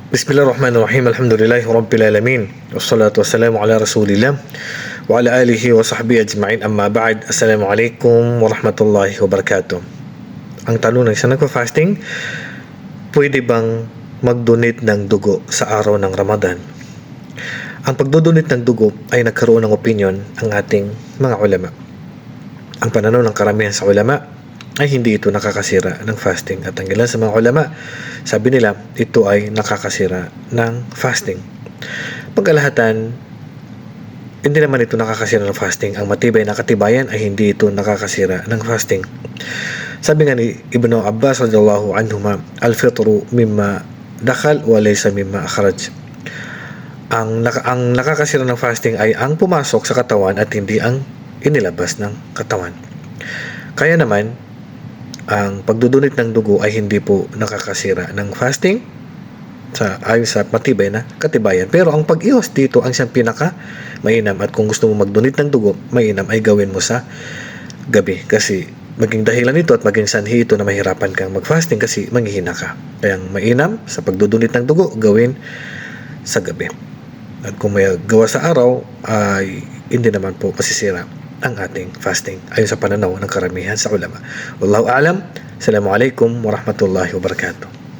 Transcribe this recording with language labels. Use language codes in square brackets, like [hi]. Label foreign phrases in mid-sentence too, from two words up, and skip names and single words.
[ar] بسم الله الرحمن الرحيم. الحمد لله رب العالمين. والصلاة والسلام على رسول الله وعلى آله وصحبه أجمعين. أما بعد. السلام عليكم ورحمة الله وبركاته. [tl] Ang tanong ng isang nagpa-fasting, pwede bang mag-donate ng dugo sa araw ng Ramadan? Ang pagdodonate ng dugo ay nagkaroon ng opinion ang ating mga ulama. Ang pananaw ng karamihan sa ulama ay hindi ito nakakasira ng fasting, at ang ilan sa mga ulama sabi nila ito ay nakakasira ng fasting. Pagkalahatan, hindi naman ito nakakasira ng fasting. Ang matibay na katibayan ay hindi ito nakakasira ng fasting. Sabi nga ni Ibn Abbas [ar] رضي الله عنهما، الفطر مما دخل وليس مما أخرج. [tl] Ang nakakasira ng fasting ay ang pumasok sa katawan at hindi ang inilabas ng katawan. Kaya naman, ang pagdudunit ng dugo ay hindi po nakakasira ng fasting ayon sa matibay na katibayan. Pero ang pag-iwas dito ang siyang pinaka mainam, at kung gusto mo magdunit ng dugo, mainam ay gawin mo sa gabi, kasi maging dahilan ito at maging sanhi ito na mahirapan kang mag-fasting kasi manghihina ka. Kaya ang mainam sa pagdudunit ng dugo, gawin sa gabi. At kung may gawa sa araw, ay hindi naman po masisira ang ating fasting ayon sa pananaw ng karamihan sa ulama. [ar] والله أعلم. السلام عليكم ورحمة الله وبركاته.